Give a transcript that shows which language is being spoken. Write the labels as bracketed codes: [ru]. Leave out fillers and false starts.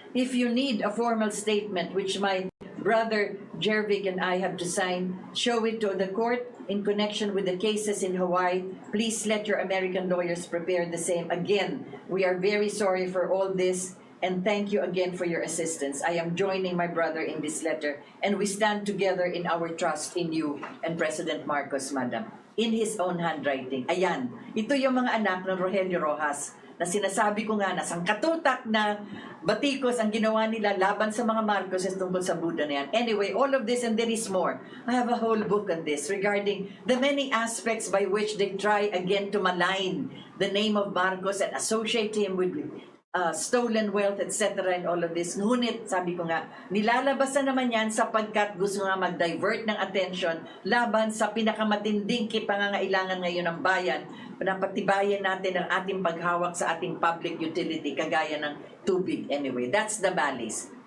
[en] If you need a formal statement, which my brother Jervik and I have to sign, show it to the court in connection with the cases in Hawaii. Please let your American lawyers prepare the same. Again, we are very sorry for all this, and thank you again for your assistance. I am joining my brother in this letter, and we stand together in our trust in you and President Marcos, Madam. In his own handwriting. [tl] Ayan, ito yung mga anak ng Rogelio Rojas na sinasabi ko nga na sangkatutak na batikos ang ginawa nila laban sa mga Marcoses tungkol sa Buddha na yan. [en] Anyway, all of this and there is more. I have a whole book on this regarding the many aspects by which they try again to malign the name of Marcos and associate him with stolen wealth, etc. and all of this. [tl] Ngunit, sabi ko nga, nilalabas na naman yan sapagkat gusto nga mag-divert ng attention laban sa pinakamatinding pangangailangan ngayon ng bayan, napatibayan natin ang ating paghawak sa ating public utility, kagaya ng tubig. [en] Anyway, that's the Malice.